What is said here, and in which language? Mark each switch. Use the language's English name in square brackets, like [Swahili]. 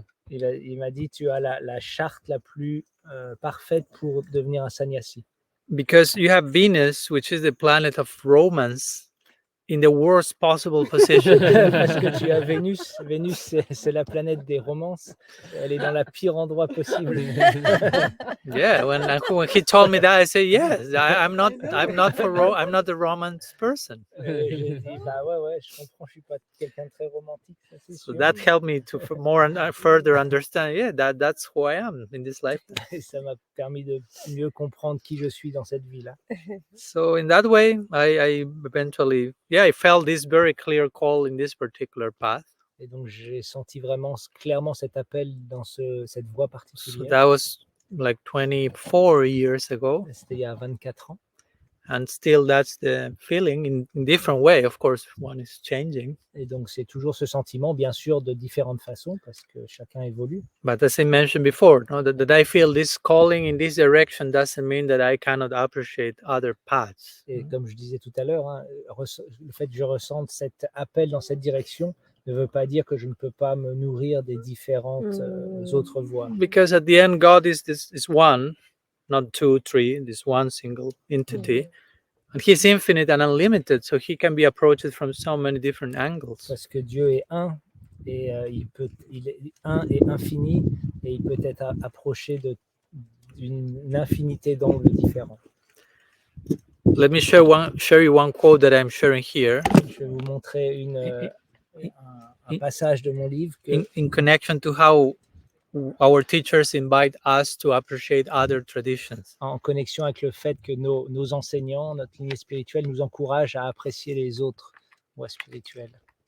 [French] Il m'a dit, tu as la charte la plus parfaite pour devenir un sannyasi. [English] Because you have Venus, which is the planet of romance, in the worst possible position. [French] Parce que tu as Vénus. Vénus, c'est la planète des romances. Elle est dans le pire endroit possible. [English] Yeah, when he told me that, I said, yes, I'm not the romance person. [French] J'ai dit, bah ouais, je comprends, je suis pas quelqu'un de très romantique. Ça, c'est [English] So [French] sûr. [English] that helped me to more and further understand. Yeah, that's who I am in this life. [French] Et ça m'a permis de mieux comprendre qui je suis dans cette vie-là. [English] So in that way, I eventually, I felt this very clear call in this particular path. [French] Et donc, j'ai senti vraiment clairement cet appel dans cette voie [English] So [French] particulière. [English] that was like 24 years ago. [French] C'était il y a 24 ans. [English] And still that's the feeling in different way. Of course, one is changing. [French] Et donc, c'est toujours ce sentiment, bien sûr, de différentes façons, parce que chacun évolue. [English] But as I mentioned before, that I feel this calling in this direction doesn't mean that I cannot appreciate other paths. [French] Et comme je disais tout à l'heure, hein, le fait que je ressente cet appel dans cette direction ne veut pas dire que je ne peux pas me nourrir des différentes autres voies. [English] Because at the end, God is one, not two, three, this one single entity. And he's infinite and unlimited, so he can be approached from so many different angles. [French] Parce que Dieu est un, et il est un et infini, et il peut être approché d'une infinité d'angles différents. [English] Let me share you one quote that I'm sharing here. [French] Je vais vous montrer un passage de mon livre [English] in connection to how our teachers invite us to appreciate other traditions. [French] En connexion avec le fait que nos enseignants, notre lignée spirituelle nous encouragent à apprécier les autres voies spirituelles.